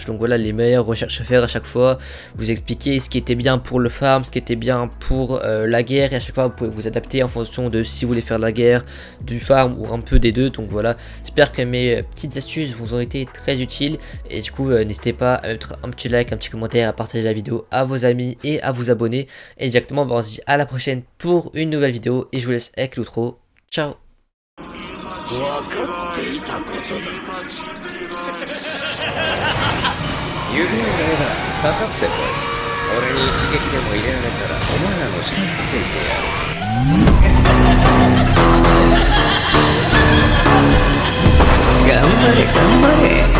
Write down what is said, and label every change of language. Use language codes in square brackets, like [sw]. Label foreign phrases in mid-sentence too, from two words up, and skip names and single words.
[fr] Donc voilà les meilleures recherches à faire à chaque fois, vous expliquer ce qui était bien pour le farm, ce qui était bien pour la guerre, et à chaque fois vous pouvez vous adapter en fonction de si vous voulez faire de la guerre, du farm ou un peu des deux. Donc voilà, j'espère que mes petites astuces vous ont été très utiles, et du coup n'hésitez pas à mettre un petit like, un petit commentaire, à partager la vidéo à vos amis et à vous abonner. Et directement on se dit à la prochaine pour une nouvelle vidéo, et je vous laisse avec l'outro. Ciao. [ja] 分かっていたことだ指のレバーかかってこい。俺に一撃でも入れられたらお前らの下についてやる。頑張れ頑張れ。